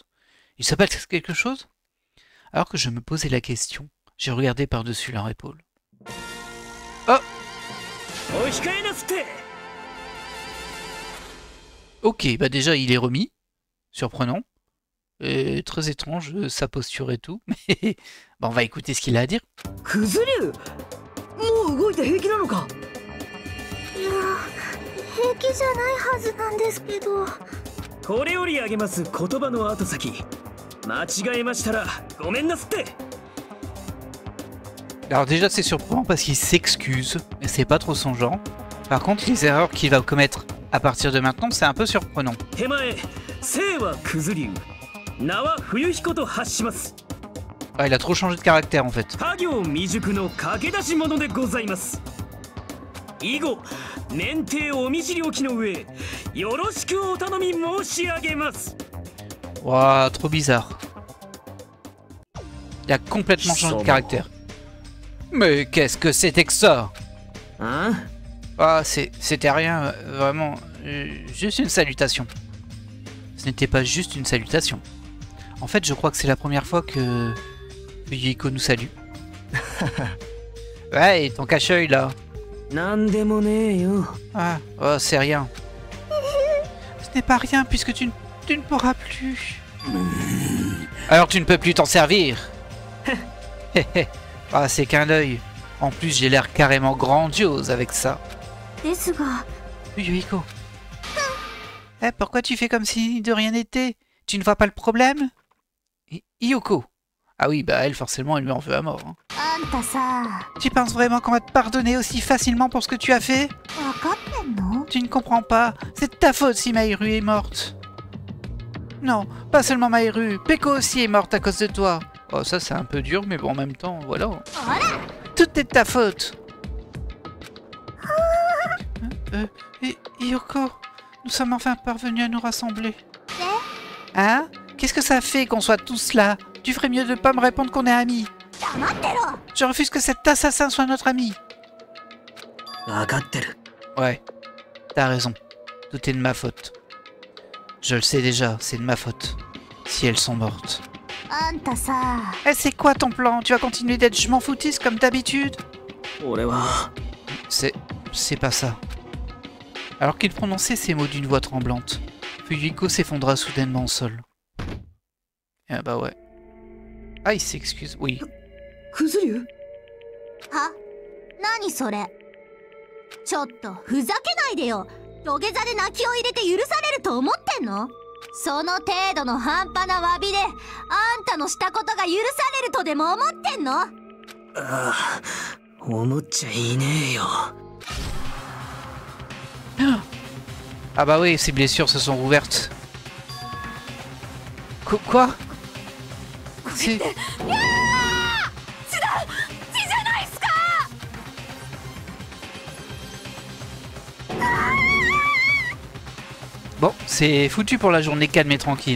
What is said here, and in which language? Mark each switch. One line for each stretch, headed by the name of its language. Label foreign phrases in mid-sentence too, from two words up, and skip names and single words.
French: Il s'appelle quelque chose? Alors que je me posais la question, j'ai regardé par-dessus leur épaule. Oh! Ok, bah déjà il est remis. Surprenant. Et très étrange, sa posture et tout. Mais bah on va écouter ce qu'il a à dire.
Japanese: もう動いて平気なのか？いや、平気じゃないはずなんですけど。これよりあげます言葉の後先。間違えましたらごめんなすって。
French: Alors déjà c'est surprenant parce qu'il s'excuse, mais c'est pas trop son genre. Par contre les erreurs qu'il va commettre à partir de maintenant c'est un peu surprenant.
Japanese: 手前、姓は九頭竜、名は冬彦と発します。
French: Ah, il a trop changé de caractère en fait.
Japanese: 家業未熟の駆け出し者でございます。以後、免停お見知りおきの上、よろしくお頼み申し上げます。
French: Ouah, trop bizarre. Il a complètement changé de caractère. Mais qu'est-ce que c'était que ça? Hein? Ah, c'était rien, vraiment. Juste une salutation. Ce n'était pas juste une salutation. En fait, je crois que c'est la première fois que Fuyuhiko nous salue. Ouais, et ton cache-œil là.
Japanese: なんでもねえよ。
French: Ah, oh, c'est rien. Ce n'est pas rien puisque tu ne pourras plus. Alors tu ne peux plus t'en servir. Ah, c'est qu'un œil. En plus, j'ai l'air carrément grandiose avec ça.
Japanese: ですが、 Fuyuhiko.
French: Eh, pourquoi tu fais comme si de rien n'était? Tu ne vois pas le problème? Hiyoko. Ah oui, bah elle, forcément, elle lui en veut à mort. Hein.
Japanese: あんたさ、
French: Tu penses vraiment qu'on va te pardonner aussi facilement pour ce que tu as fait?
Japanese: わかってんの？
French: Tu ne comprends pas. C'est de ta faute si Maïru est morte. Non, pas seulement Maïru. Peko aussi est morte à cause de toi. Oh, ça c'est un peu dur, mais bon, en même temps, voilà. Tout est de ta faute. Hiyoko, nous sommes enfin parvenus à nous rassembler. Hein? Qu'est-ce que ça fait qu'on soit tous là? Tu ferais mieux de pas me répondre qu'on est amis.
Japanese: 黙ってろ。
French: Je refuse que cet assassin soit notre ami.
Japanese: わかってる。
French: Ouais, t'as raison. Tout est de ma faute. Je le sais déjà, c'est de ma faute. Si elles sont mortes.
Japanese: あんたさ、
French: Eh, c'est quoi ton plan? Tu vas continuer d'être je m'en foutiste comme d'habitude?
Japanese: 俺は
French: C'est c'est pas ça. Alors qu'il prononçait ces mots d'une voix tremblante, Fuyuhiko s'effondra soudainement au sol. Ah bah ouais. Ah, il s'excuse, oui.
Japanese: クズリュウは？何それ？ちょっとふざけないでよ。土下座で泣きを入れて許されると思ってんの？その程度の半端な詫びであんたのしたことが許されるとでも思ってんの？ああ、思っちゃいねえよ。
French: Ah bah oui, ses blessures se sont rouvertes. Quoi? C'est... Bon, c'est foutu pour la journée calme et tranquille.